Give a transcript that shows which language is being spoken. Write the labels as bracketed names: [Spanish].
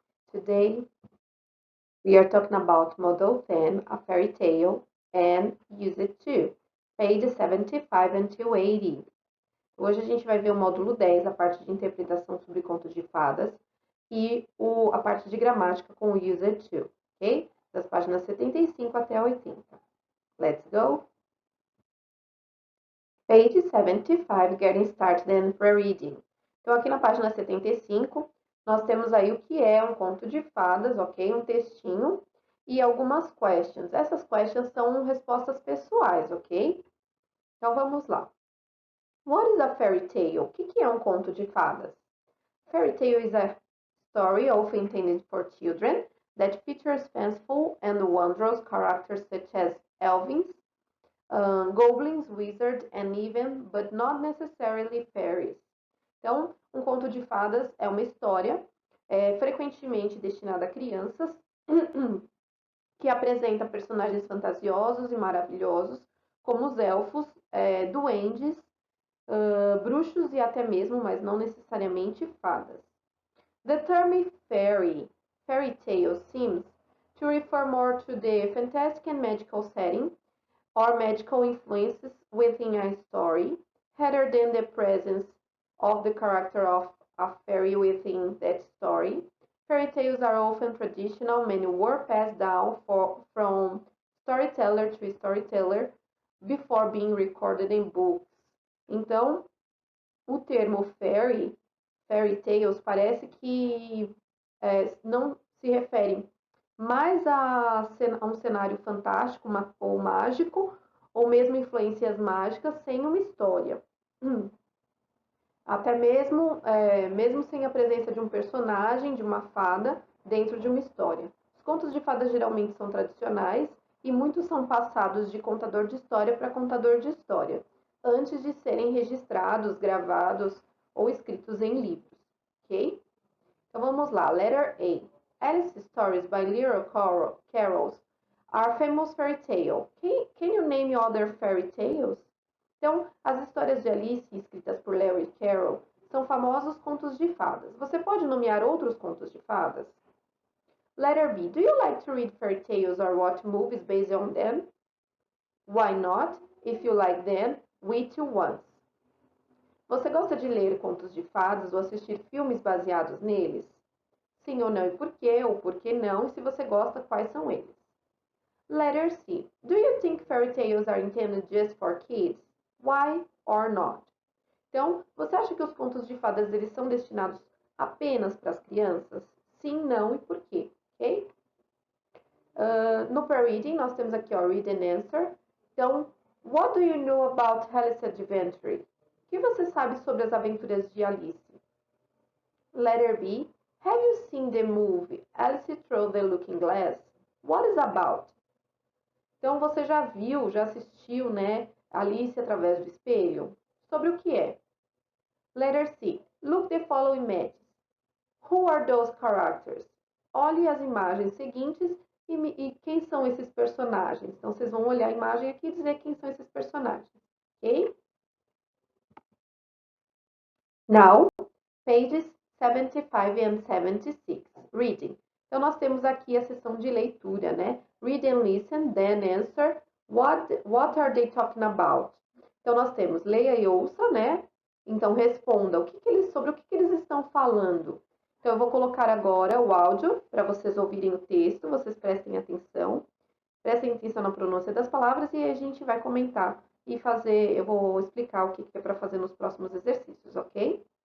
[English] Today, we are talking about Model 10, A Fairy Tale, and Use It Too, page 75 until 80. [Portuguese] Hoje a gente vai ver o módulo 10, a parte de interpretação sobre contos de fadas, e a parte de gramática com o Use It Too, ok? Das páginas 75 até 80. [English] Let's go! Page 75, Getting Started and Rereading. [Portuguese] Então, aqui na página 75, nós temos aí o que é um conto de fadas, ok? Um textinho e algumas questions. Essas questions são respostas pessoais, ok? Então, vamos lá. [English] What is a fairy tale? [Portuguese] O que é um conto de fadas? [English] Fairy tale is a story often intended for children that features fanciful and wondrous characters such as elves, goblins, wizards, and even, but not necessarily fairies. [Portuguese] Então, um conto de fadas é uma história frequentemente destinada a crianças que apresenta personagens fantasiosos e maravilhosos, como os elfos, duendes, bruxos e até mesmo, mas não necessariamente, fadas. [English] The term fairy tale seems to refer more to the fantastic and magical setting or magical influences within a story, rather than the presence of the character of a fairy within that story. Fairy tales are often traditional, many were passed down from storyteller to storyteller before being recorded in books. [Portuguese] Então, o termo fairy tales, parece que não se refere mais a um cenário fantástico ou mágico, ou mesmo influências mágicas sem uma história. Até mesmo sem a presença de um personagem, de uma fada, dentro de uma história. Os contos de fadas geralmente são tradicionais e muitos são passados de contador de história para contador de história, antes de serem registrados, gravados ou escritos em livros, ok? Então vamos lá, [English] letter A. Alice stories by Little Carols are famous fairy tale. Can you name other fairy tales? [Portuguese] Então, as histórias de Alice, escritas por Lewis Carroll, são famosos contos de fadas. Você pode nomear outros contos de fadas? [English] Letter B. Do you like to read fairy tales or watch movies based on them? Why not? If you like them, we too once. [Portuguese] Você gosta de ler contos de fadas ou assistir filmes baseados neles? Sim ou não e por quê, ou por que não, e se você gosta, quais são eles? [English] Letter C. Do you think fairy tales are intended just for kids? Why or not? [Portuguese] Então, você acha que os contos de fadas eles são destinados apenas para as crianças? Sim, não e por quê? Ok? No pre-reading, nós temos aqui, ó, [English] read and answer. [Portuguese] Então, [English] what do you know about Alice's Adventure? [Portuguese] O que você sabe sobre as aventuras de Alice? [English] Letter B. Have you seen the movie Alice Through the Looking Glass? What is about? [Portuguese] Então, você já viu, já assistiu, né, Alice através do espelho? Sobre o que é? [English] Letter C. Look the following images. Who are those characters? [Portuguese] Olhe as imagens seguintes e quem são esses personagens. Então, vocês vão olhar a imagem aqui e dizer quem são esses personagens. Ok? [English] Now, pages 75 and 76. Reading. [Portuguese] Então, nós temos aqui a seção de leitura, né? [English] Read and listen, then answer. What are they talking about? [Portuguese] Então, nós temos leia e ouça, né? Então, responda sobre o que eles estão falando. Então, eu vou colocar agora o áudio para vocês ouvirem o texto, vocês prestem atenção na pronúncia das palavras e a gente vai comentar e eu vou explicar o que é para fazer nos próximos exercícios, ok?